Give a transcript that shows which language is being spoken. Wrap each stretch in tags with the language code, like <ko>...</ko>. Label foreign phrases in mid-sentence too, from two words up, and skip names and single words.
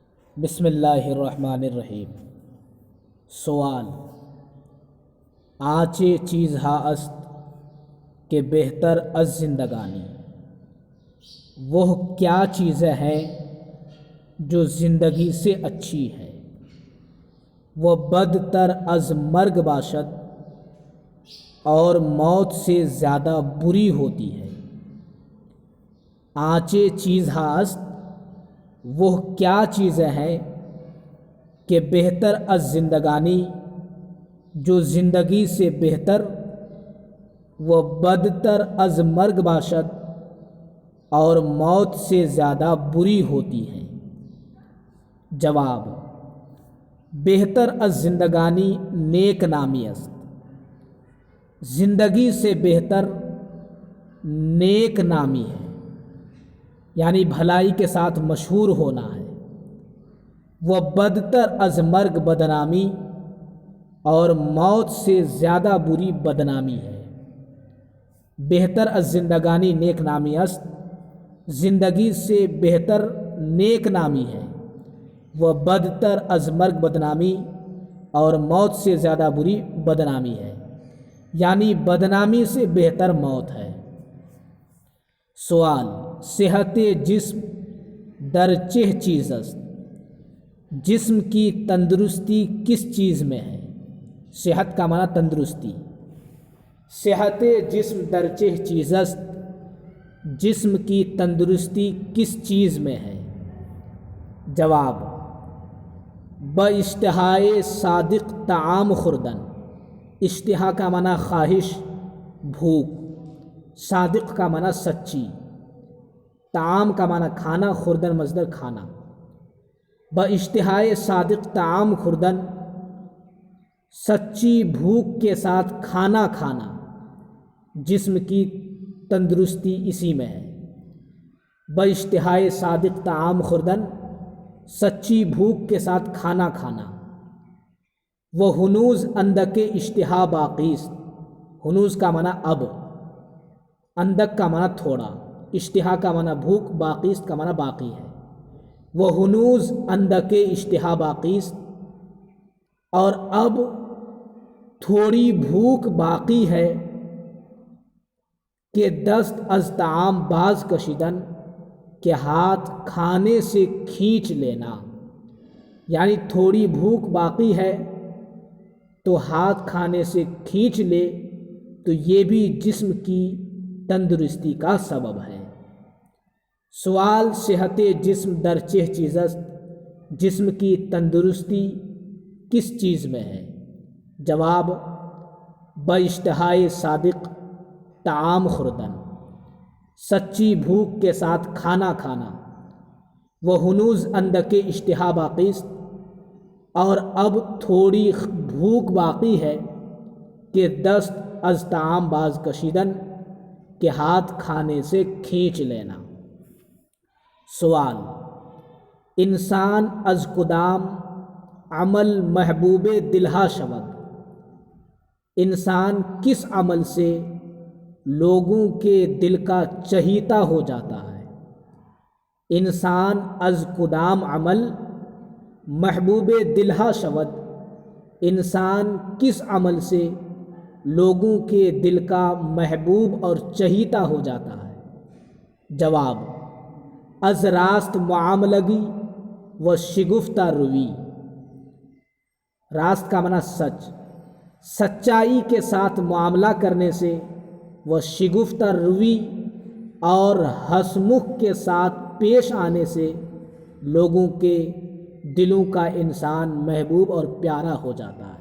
<ar>بسم اللہ الرحمن الرحیم۔</ar> <ur>سوال:</ur> <fa>آنچے چیز ہا است کہ بہتر از زندگانی،</fa> <ur>وہ کیا چیزیں ہیں جو زندگی سے اچھی ہے؟</ur> <fa>وہ بدتر از مرگ باشد</fa> <ur>اور موت سے زیادہ بری ہوتی ہے۔</ur> <fa>آنچے چیز ہا است،</fa> <ur>وہ کیا چیزیں ہیں</ur> <fa>کہ بہتر از زندگانی،</fa> <ur>جو زندگی سے بہتر،</ur> <fa>وہ بدتر از مرگ باشد</fa> <ur>اور موت سے زیادہ بری ہوتی ہیں۔</ur> <fa>جواب: بہتر از زندگانی نیک نامی است۔</fa> <ur>زندگی سے بہتر نیک نامی ہے، یعنی بھلائی کے ساتھ مشہور ہونا ہے۔</ur> <fa>وہ بدتر از مرگ بدنامی</fa> <ur>اور موت سے زیادہ بری بدنامی ہے۔</ur> <fa>بہتر از زندگانی نیک نامی است،</fa> <ur>زندگی سے بہتر نیک نامی ہے۔</ur> <fa>وہ بدتر از مرگ بدنامی</fa> <ur>اور موت سے زیادہ بری بدنامی ہے، یعنی بدنامی سے بہتر موت ہے۔</ur> <fa>سوال: صحت جسم در چہ چیز است؟</fa> <ur>جسم کی تندرستی کس چیز میں ہے؟ صحت کا معنی تندرستی۔</ur> <fa>صحت جسم در چہ چیز است،</fa> <ur>جسم کی تندرستی کس چیز میں ہے؟</ur> <fa>جواب: باشتہائے صادق طعام خوردن۔</fa> <ur>اشتہا کا معنی خواہش، بھوک، صادق کا معنی سچی، طعام کا معنی کھانا، خوردن مصدر کھانا۔</ur> <fa>باشتہائے صادق طعام خوردن،</fa> <ur>سچی بھوک کے ساتھ کھانا کھانا، جسم کی تندرستی اسی میں ہے۔</ur> <fa>باشتہائے صادق طعام خوردن،</fa> <ur>سچی بھوک کے ساتھ کھانا کھانا۔</ur> <fa>وہ ہنوز اندک اشتہا باقی است۔</fa> <ur>ہنوز کا معنی اب، اندک کا معنی تھوڑا، اشتہا کا معنی بھوک،</ur> <fa>باقی است</fa> <ur>کا معنی باقی ہے۔</ur> <fa>وہ ہنوز اندک اشتہا باقی است،</fa> <ur>اور اب تھوڑی بھوک باقی ہے کہ</ur> <fa>دست از طعام باز کشیدن،</fa> <ur>کہ ہاتھ کھانے سے کھینچ لینا، یعنی تھوڑی بھوک باقی ہے تو ہاتھ کھانے سے کھینچ لے تو یہ بھی جسم کی تندرستی کا سبب ہے۔</ur> <fa>سوال: صحت جسم در چہ چیز است؟</fa> <ur>جسم کی تندرستی کس چیز میں ہے؟</ur> <fa>جواب: باشتہائے صادق طعام خوردن،</fa> <ur>سچی بھوک کے ساتھ کھانا کھانا۔</ur> <fa>وہ ہنوز اندک اشتہا باقی است،</fa> <ur>اور اب تھوڑی بھوک باقی ہے کہ</ur> <fa>دست از طعام باز کشیدن،</fa> <ur>کہ ہاتھ کھانے سے کھینچ لینا۔</ur> <fa>سوال: انسان از کدام عمل محبوب دلہا شود؟</fa> <ur>انسان کس عمل سے لوگوں کے دل کا چہیتا ہو جاتا ہے؟</ur> <fa>انسان از کدام عمل محبوب دلہا شود،</fa> <ur>انسان کس عمل سے لوگوں کے دل کا محبوب اور چہیتا ہو جاتا ہے؟</ur> <fa>جواب: از راست معاملگی و شگفتہ روی۔</fa> <ur>راست کا معنی سچ، سچائی کے ساتھ معاملہ کرنے سے، وہ</ur> <fa>شگفتہ روی</fa> <ur>اور ہنسمکھ کے ساتھ پیش آنے سے لوگوں کے دلوں کا انسان محبوب اور پیارا ہو جاتا ہے۔</ur>